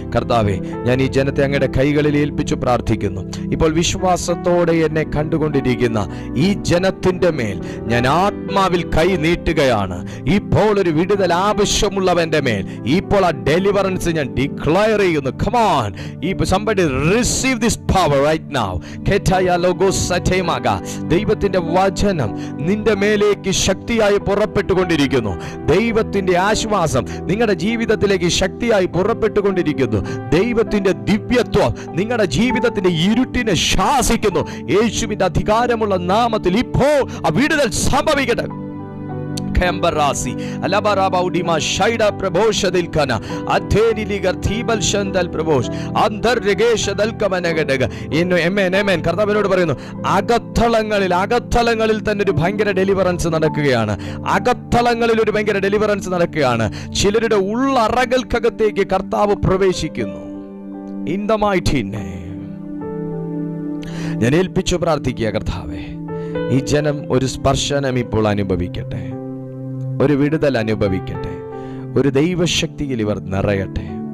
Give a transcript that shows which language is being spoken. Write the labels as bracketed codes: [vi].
[ml] കർത്താവേ, ഞാൻ ഈ ജനത്തെ അങ്ങയുടെ കൈകളിൽ ഏൽപ്പിച്ചു പ്രാർത്ഥിക്കുന്നു. ഇപ്പോൾ വിശ്വാസത്തോടെ എന്നെ കണ്ടുകൊണ്ടിരിക്കുന്ന ഈ ജനത്തിന്റെ മേൽ ഞാൻ ആത്മാവിൽ കൈ നീട്ടുകയാണ്. ഇപ്പോൾ ഒരു വിടുതൽ ആവശ്യമുള്ളവന്റെ മേൽ ഇപ്പോൾ ആ ഡെലിവറൻസ് ഞാൻ ഡിക്ലെയർ ചെയ്യുന്നു. [en] Come on, somebody receive this power right now. Ketaya logos satemaga. [ml] ദൈവത്തിന്റെ വചനം നിന്റെ മേലേക്ക് ശക്തിയായി പുറപ്പെട്ടുകൊണ്ടിരിക്കുന്നു. ദൈവത്തിന്റെ ആശ്വാസം നിങ്ങളുടെ ജീവിതത്തിലേക്ക് ശക്തിയായി പുറപ്പെട്ടുകൊണ്ടിരിക്കുന്നു. ദൈവത്തിന്റെ ദിവ്യത്വം നിങ്ങളുടെ ജീവിതത്തിന്റെ ഇരുട്ടിനെ ശാസിക്കുന്നു. യേശുവിന്റെ അധികാരമുള്ള നാമത്തിൽ ഇപ്പോൾ ആ വിടുതൽ സംഭവിക്കട്ടെ. Kembarasi alabarabaudiма shaida prabhoshadilkana adheniligar thibal shandal prabhosh andarregeshadalkamanagadaga innu amen കർത്താവിനോട് പറയുന്നു, അകത്തളങ്ങളിൽ തന്നെ ഒരു ഭയങ്കര ഡെലിവറൻസ് നടക്കുകയാണ്. അകത്തളങ്ങളിൽ ഒരു ഭയങ്കര ഡെലിവറൻസ് നടക്കുകയാണ്. ചിലരുടെ ഉള്ളറകൾക്കകത്തേക്ക് കർത്താവ് പ്രവേശിക്കുന്നു. [en] in the mighty name [ml] ഞാൻ ഏൽപ്പിച്ചു പ്രാർത്ഥിക്കുക. കർത്താവേ, ഈ ജനം ഒരു സ്പർശനം ഇപ്പോൾ അനുഭവിക്കട്ടെ, ഒരു വിടുതൽ അനുഭവിക്കട്ടെ, ഒരു ദൈവശക്തിയിൽ ഇവർ നിറയട്ടെ.